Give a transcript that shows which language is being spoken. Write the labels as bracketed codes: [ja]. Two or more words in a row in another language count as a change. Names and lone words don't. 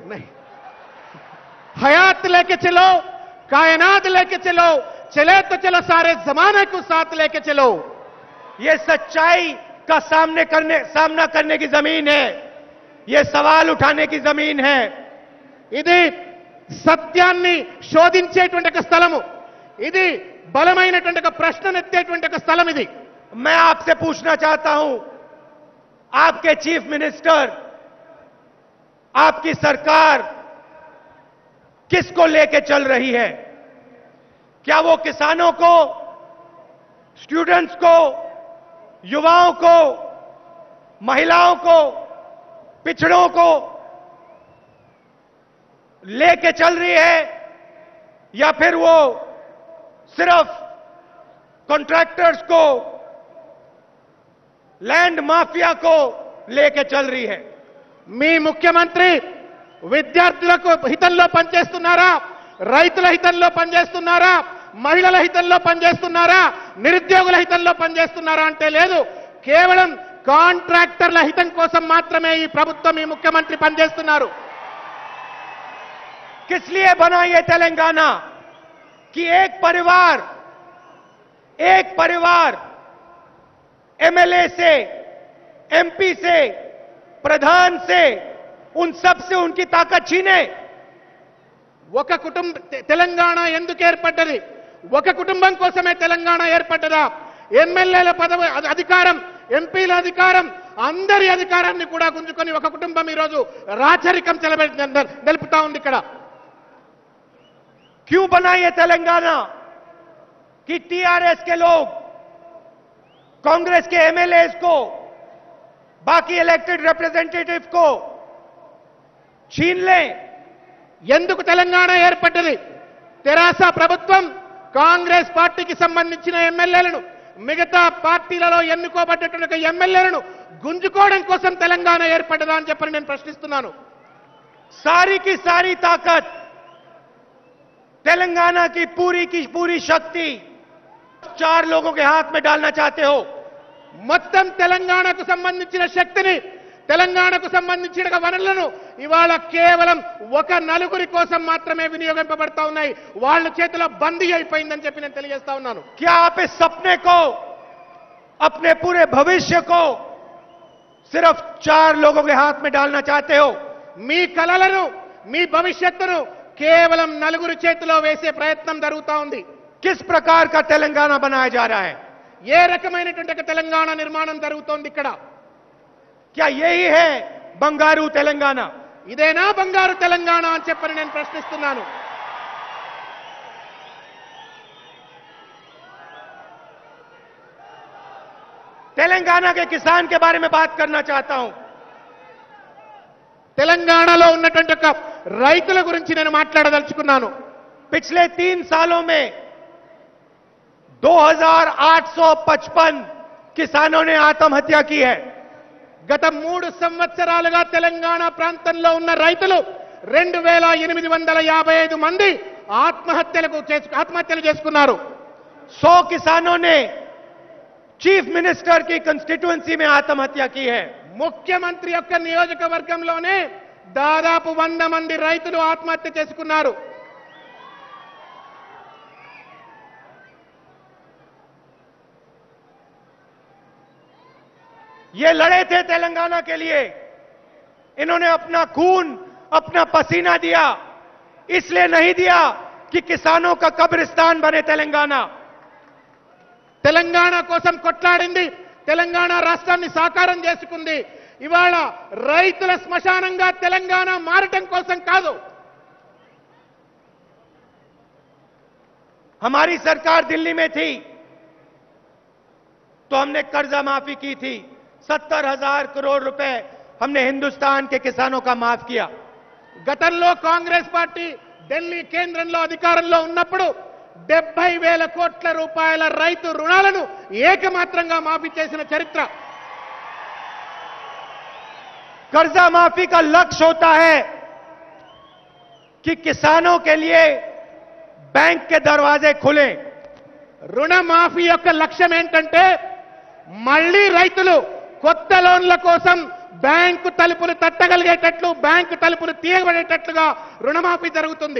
[hi] नहीं, हयात लेके चलो, कायनात लेके चलो, चले तो चलो सारे जमाने को साथ लेके चलो. ये सच्चाई का सामना करने की जमीन है. ये सवाल उठाने की जमीन है. [te] ఇది సత్యాన్ని శోధించేటువంటి ఒక స్థలము, ఇది బలమైనటువంటి ఒక ప్రశ్ననెత్తేటువంటి ఒక స్థలం ఇది. [hi] मैं आपसे पूछना चाहता हूं, आपके [en] chief minister, [hi] आपकी सरकार किसको लेके चल रही है? क्या वो किसानों को, स्टूडेंट्स को, युवाओं को, महिलाओं को, पिछड़ों को लेके चल रही है, या फिर वो सिर्फ कॉन्ट्रैक्टर्स को, [en] land mafia [hi] को लेके चल रही है? [te] మీ ముఖ్యమంత్రి విద్యార్థులకు హితంలో పనిచేస్తున్నారా, రైతుల హితంలో పనిచేస్తున్నారా, మహిళల హితంలో పనిచేస్తున్నారా, నిరుద్యోగుల హితంలో పనిచేస్తున్నారా అంటే లేదు. కేవలం కాంట్రాక్టర్ల హితం కోసం మాత్రమే ఈ ప్రభుత్వం, ఈ ముఖ్యమంత్రి పనిచేస్తున్నారు. [hi] किस लिए बना ये तेलंगाना कि एक परिवार एमएलए से, एमपी से, प्रधान से, उन सब से उनकी ताकत छीने? [te] ఒక తెలంగాణ ఎందుకు ఏర్పడ్డది? ఒక కుటుంబం కోసమే తెలంగాణ ఏర్పడ్డదా? ఎమ్మెల్యేల పదవి అధికారం, ఎంపీల అధికారం, అందరి అధికారాన్ని కూడా గుంజుకొని ఒక కుటుంబం ఈరోజు రాచరికం నిలుపుతా ఉంది ఇక్కడ. [hi] क्यों बना ये तेलंगाना कि टीआरएस के लोग कांग्रेस के एमएलएस को, बाकी [en] elected representative [hi] को छीन लें? [te] ఎందుకు తెలంగాణ ఏర్పడ్డది? తెరాస ప్రభుత్వం కాంగ్రెస్ పార్టీకి సంబంధించిన ఎమ్మెల్యేలను, మిగతా పార్టీలలో ఎన్నుకోబడ్డటువంటి ఎమ్మెల్యేలను గుంజుకోవడం కోసం తెలంగాణ ఏర్పడ్డదా అని చెప్పని నేను ప్రశ్నిస్తున్నాను. [hi] सारी की सारी ताकत, तेलंगाना की पूरी शक्ति 4 लोगों के हाथ में डालना चाहते हो? [te] మొత్తం తెలంగాణకు సంబంధించిన శక్తిని తెలంగాణకు సంబంధించిన వనరులను ఇవాళ కేవలం ఒక నలుగురి కోసం మాత్రమే వినియోగింపబడతా ఉన్నాయి. వాళ్ళ చేతిలో బందీ అయిపోయిందని చెప్పి నేను తెలియజేస్తా ఉన్నాను. [hi] क्या आप इस सपने को, अपने पूरे भविष्य को सिर्फ 4 लोगों के हाथ में डालना चाहते हो? [te] మీ కలలను, మీ భవిష్యత్తును కేవలం నలుగురి చేతిలో వేసే ప్రయత్నం జరుగుతా ఉంది. [hi] किस प्रकार का तेलंगाना बनाया जा रहा है? [te] ఏ రకమైనటువంటి ఒక తెలంగాణ నిర్మాణం జరుగుతోంది ఇక్కడ? [hi] क्या यही है बंगारू तेलंगाना? [te] ఇదేనా బంగారు తెలంగాణ అని చెప్పని నేను ప్రశ్నిస్తున్నాను. [hi] तेलंगाना के किसान के बारे में बात करना चाहता हूं. [te] తెలంగాణలో ఉన్నటువంటి ఒక రైతుల గురించి నేను మాట్లాడదలుచుకున్నాను. [hi] पिछले 3 सालों में 2855 किसानों ने आत्महत्या की है. [te] గత 3 సంవత్సరాలుగా తెలంగాణ ప్రాంతంలో ఉన్న రైతులు 2855 మంది ఆత్మహత్యలు చేసుకున్నారు. [hi] 100 किसानों ने [en] chief minister [hi] की कंस्टिट्यूएंसी में आत्महत्या की है. [te] ముఖ్యమంత్రి యొక్క నియోజకవర్గంలోనే దాదాపు 100 మంది రైతులు ఆత్మహత్య చేసుకున్నారు. [hi] ये लड़े थे तेलंगाना के लिए. इन्होंने अपना खून, अपना पसीना दिया. इसलिए नहीं दिया कि किसानों का कब्रिस्तान बने तेलंगाना. [te] తెలంగాణ కోసం కొట్లాడింది, తెలంగాణ రాష్ట్రాన్ని సాకారం చేసుకుంది. ఇవాళ రైతుల శ్మశానంగా తెలంగాణ మారటం కోసం కాదు. [hi] हमारी सरकार दिल्ली में थी तो हमने कर्जा माफी की थी. 70,000 करोड़ रुपए हमने हिंदुस्तान के किसानों का माफ किया. [te] గతంలో కాంగ్రెస్ పార్టీ ఢిల్లీ కేంద్రంలో అధికారంలో ఉన్నప్పుడు 70,000 కోట్ల రూపాయల రైతు రుణాలను ఏకమాత్రంగా మాఫీ చేసిన చరిత్ర. [hi] कर्जा माफी का लक्ष्य होता है कि किसानों के लिए बैंक के दरवाजे खुले. [te] రుణమాఫీ యొక్క లక్ష్యం ఏంటంటే మళ్ళీ రైతులు కొత్త లోన్ల కోసం బ్యాంకు తలుపులు తట్టగలిగేటట్లు, బ్యాంకు తలుపులు తీయబడేటట్లుగా రుణమాఫీ జరుగుతుంది.